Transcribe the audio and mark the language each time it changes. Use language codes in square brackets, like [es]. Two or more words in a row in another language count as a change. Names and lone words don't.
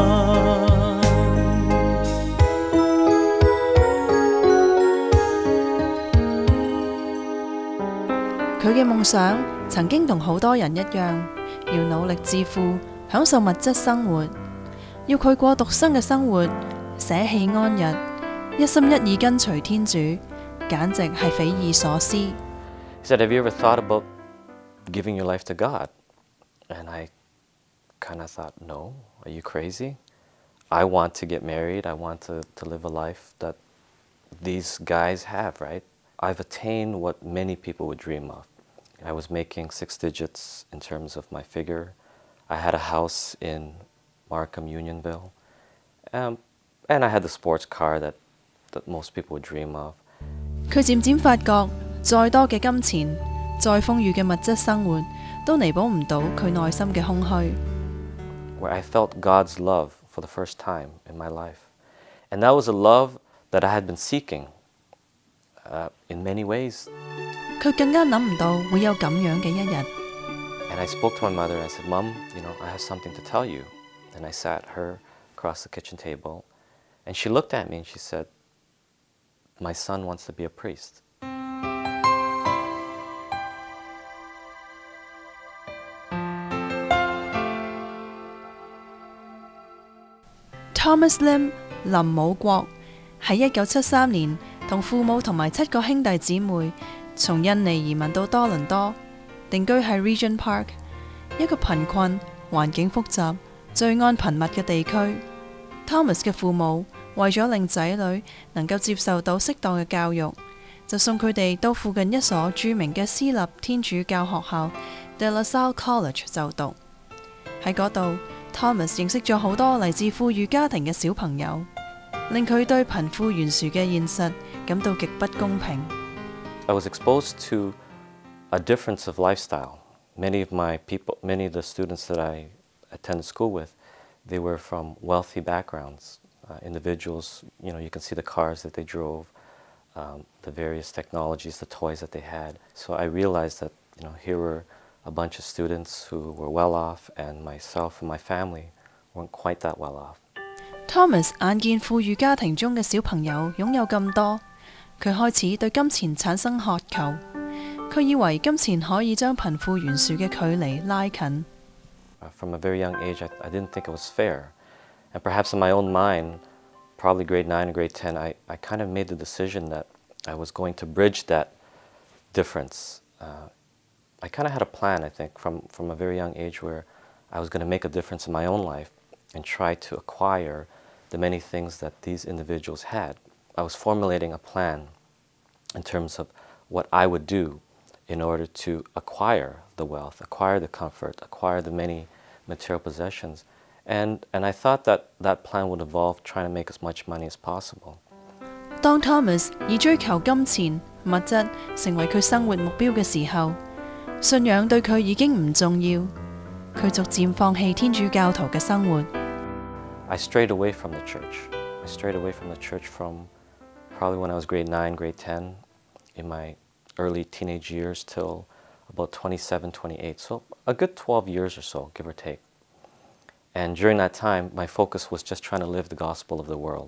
[yue] 佢嘅夢想曾經同好多人一樣，要努力致富，享受物質生活，要佢過獨身嘅生活，捨棄安逸，一心一意跟隨天主，簡直係匪夷所思。 [en] He said, "Have you ever thought about giving your life to God?" And I kind of thought, "No, are you crazy? I want to get married. I want to live a life that these guys have, right? I've attained what many people would dream of. I was making 6 digits in terms of my figure. I had a house in Markham, Unionville. And I had the sports car that most people would dream of." [yue] 佢漸漸發覺，再多嘅金錢，再豐裕嘅物質生活，都彌補唔到佢內心嘅空虛。 [en] Where I felt God's love for the first time in my life. And that was a love that I had been seeking in many ways. [yue] 佢更加諗唔到會有咁樣嘅一日。 [en] And I spoke to my mother and I said, "Mom, I have something to tell you." And I sat her across the kitchen table. And she looked at me and she said, "My son wants to be a priest." [yue] Thomas Lim 林武國喺1973年同父母同埋7個兄弟姊妹從印尼移民到多倫多，定居喺 Regent Park， 一個貧困、環境複雜、罪案頻密嘅地區。Thomas 嘅父母為咗令仔女能夠接受到適當嘅教育，就送佢哋到附近一所著名嘅私立天主教學校 De La Salle College 就讀。喺嗰度，Thomas 認識咗好多嚟自富裕家庭嘅小朋友，令佢對貧富懸殊嘅現實感到極不公平。 [en] I was exposed to a difference of lifestyle. Many of the students that I attended school with, they were from wealthy backgrounds. Individuals, you can see the cars that they drove, the various technologies, the toys that they had. So I realized that, here were a bunch of students who were well off, and myself and my family weren't quite that well off. [yue] Thomas 眼見富裕家庭中嘅小朋友擁有咁多，佢開始對金錢產生渴求。佢以為金錢可以將貧富懸殊嘅距離拉近。 [en] From a very young age, I didn't think it was fair. And perhaps in my own mind, probably grade 9 or grade 10, I kind of made the decision that I was going to bridge that difference. I kind of had a plan, I think, from a very young age where I was going to make a difference in my own life and try to acquire the many things that these individuals had. I was formulating a plan in terms of what I would do in order to acquire the wealth, acquire the comfort, acquire the many material possessions. And I thought that plan would involve trying to make as much money as possible. [yue] 當 Thomas 以追求金錢、物質成為佢生活目標嘅時候，信仰對佢已經唔重要，佢逐漸放棄天主教徒嘅生活。 [en] I strayed away from the church. I strayed away from the church from probably when I was grade 9, grade 10, in my early teenage years till about 27, 28. So a good 12 years or so, give or take. And during that time, my focus was just trying to live the gospel of the world.